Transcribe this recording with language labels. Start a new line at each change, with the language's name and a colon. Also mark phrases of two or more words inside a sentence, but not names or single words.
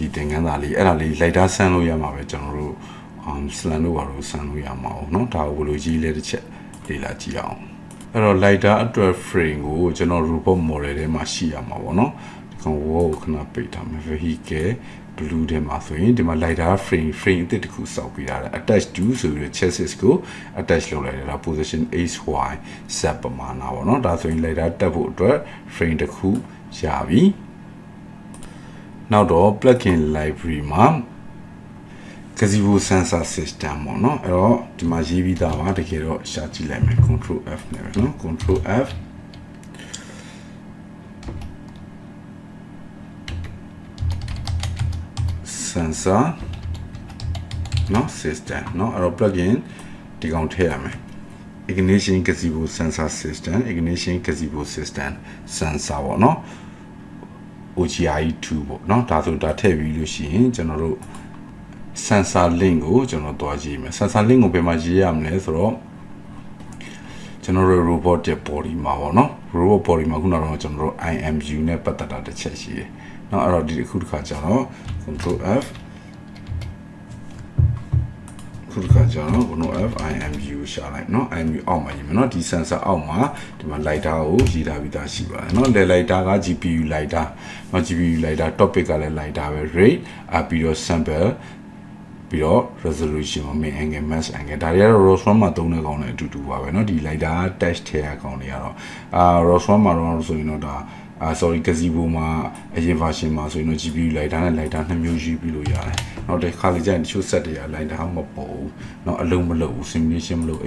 Burmese: သင်ခန်းစာလေးအဲ့ဒါလေး lidar ဆန်းလို့ရမှာပဲကျွန်တော်တို့slant လို့ပါလို့ဆန်းလို့ရမှာပေါ့နော်ဒါကိုဘယ်လိုရေးလဲတစ်ချက်လေ့လာကြည့်အောင်အဲ့တော့ lidar အတွက် frame ကိုကျွန်တော်
English: robot model
Burmese: ထဲမှာရှိရမှာပေါ့နော်ဒီကောင်ဝေါ့ကိုခဏပိတ်ထားမယ်
English: vehicle blue
Burmese: ထဲမှာဆိုရင်ဒီမှာ
English: lidar frame
Burmese: အသစ်တစ်ခုစောက်ပေးထားတယ်
English: attach to
Burmese: ဆိုပြီး chassis ကို attach လုပ်လိုက်တယ်ဒါ
English: position x y z
Burmese: ပမာဏပေါ့နော်ဒါဆိုရင် lidar တက်ဖို့အတွက် frame တစ်ခုရပြီ နောက်တော့
English: plugin library
Burmese: မှာ
English: gazebo sensor system
Burmese: ပေါ့နော်အဲ့တော့ဒီမှာရေးပြီးသားပါတကယ်တော့ရှာကြည့်လိုက်မယ်
English: control F
Burmese: နဲ့ပဲနော်
English: control F
Burmese: sensor နော် system နော်အဲ့တော့ plugin ဒီကောင်ထည့်ရမယ်
English: ignition gazebo sensor system ignition gazebo system sensor
Burmese: ပေါ့နော် OGI2 ပေါ့နော်ဒါဆိုဒါထည့်ပြီးလို့ရှိရင်ကျွန်တော်တို့
English: sensor link
Burmese: ကိုကျွန်တော်တွားကြည့်မယ်
English: sensor link
Burmese: ကိုဘယ်မှာရေးရမလဲဆိုတော့ကျွန်တော်တို့ robot ရဲ့ body မှာပေါ့နော်
English: robot body
Burmese: မှာခုနကတော့ကျွန်တော်တို့ IMU နဲ့ပတ်သက်တာတစ်ချက်ရှိတယ်เนาะအဲ့တော့ဒီအခုတစ်ခါကျတော့
English: control F
Burmese: ခုတစ်ခါကျတော့
English: control F IMU
Burmese: ရှာလိုက်เนาะ IMU အောက်မှာရေးမယ်เนาะဒီ sensor အောက်မှာဒီမှာ lidar ကိုရေးထားပြီးသားရှိပါတယ်เนาะ lidar က
English: GPU lidar
Burmese: เนาะ
English: GPU lidar topic
Burmese: ကလည်း lidar ပဲ rate ပြီးတော့ sample ပြီးတော့ resolution မှာ
English: main angle max angle
Burmese: ဒါတွေကတော့ ROS1 မှာသုံးတဲ့ကောင်တွေအတူတူပါပဲเนาะဒီ
English: lidar test
Burmese: ထဲ အကောင်တွေကတော့ROS1 မှာတော့ဆိုရင်တော့ဒါ
English: sorry gazebo
Burmese: မှာအရင် version မှာဆိုရင်တော့
English: GPU lidar
Burmese: နဲ့ lidar နှစ်မျိုးယူပြီးလို့ရတယ်။နောက်တစ်ခါလေကျရင်တချို့ set တွေက lidar မပေါ်ဘူး။နောက်အလုံးမလုပ်ဘူး simulation မလုပ်အိပ်